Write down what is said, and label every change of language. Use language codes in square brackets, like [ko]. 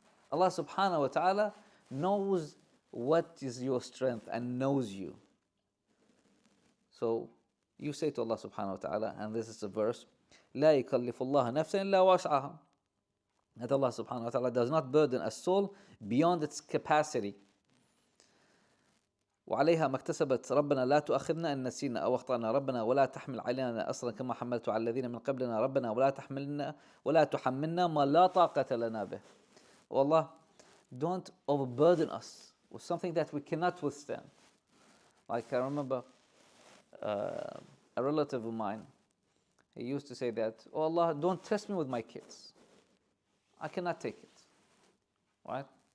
[en] Allah subhanahu wa ta'ala knows what is your strength and knows you. So you say to Allah subhanahu wa ta'ala, and this is a verse, [ar] لا يكلف الله نفسا إلا وسعها. [en] That Allah subhanahu wa ta'ala does not burden a soul beyond its capacity. [ar] وعليها ما اكتسبت ربنا لا تؤاخذنا إن نسينا أو أخطأنا ربنا ولا تحمل علينا أصرا كما حملت على الذين من قبلنا ربنا ولا تحملنا ما لا طاقة لنا به. [en] Oh Allah, don't overburden us with something that we cannot withstand. Like I remember a relative of mine, he used to say that, oh Allah, don't test me with my kids. I cannot take it. Right?